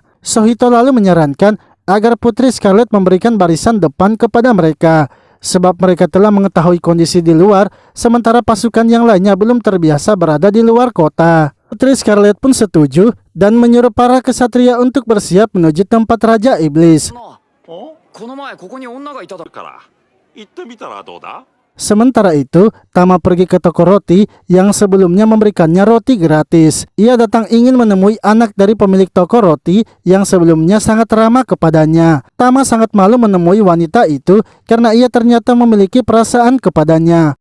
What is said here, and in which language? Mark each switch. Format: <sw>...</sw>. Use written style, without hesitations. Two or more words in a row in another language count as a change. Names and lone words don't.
<id>Sohito lalu menyarankan agar Putri Scarlet memberikan barisan depan kepada mereka, sebab mereka telah mengetahui kondisi di luar, sementara pasukan yang lainnya belum terbiasa berada di luar kota. Putri Scarlet pun setuju dan menyuruh para kesatria untuk bersiap menuju tempat Raja Iblis.</id> <ja>この前ここに女がいただから行ってみたらどうだ?</ja> <id>Sementara itu, Tama pergi ke toko roti yang sebelumnya memberikannya roti gratis. Ia datang ingin menemui anak dari pemilik toko roti yang sebelumnya sangat ramah kepadanya. Tama sangat malu menemui wanita itu karena ia ternyata memiliki perasaan kepadanya.</id>